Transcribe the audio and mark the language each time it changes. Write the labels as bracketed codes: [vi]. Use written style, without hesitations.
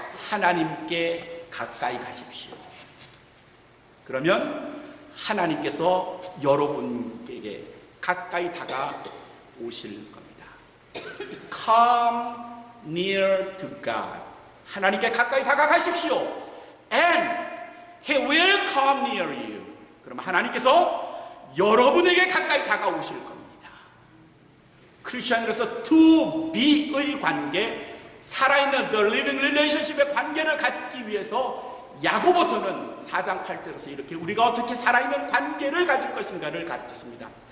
[ko] 하나님께 가까이 가십시오. 그러면 하나님께서 여러분에게 가까이 다가오실 겁니다. [en] Come near to God. [ko] 하나님께 가까이 다가가십시오. [en] And He will come near you. [ko] 그럼 하나님께서 여러분에게 가까이 다가오실 겁니다. 크리스천으로서 to be의 관계, 살아있는 [en] the living relationship [ko] 의 관계를 갖기 위해서 야고보서는 4장 8절에서 이렇게 우리가 어떻게 살아있는 관계를 가질 것인가를 가르쳐줍니다.